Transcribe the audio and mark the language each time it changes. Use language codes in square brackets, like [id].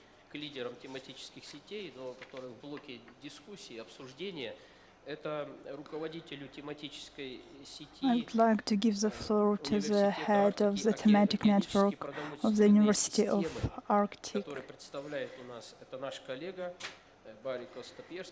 [ru] к лидерам тематических сетей, но которые в блоке дискуссии, обсуждения, это руководителю тематической сети. [en] I'd like to give the floor to the head of the thematic network of the University of Arctic. [ru] Который представляет у нас, это наш коллега Барри Коста-Пирс.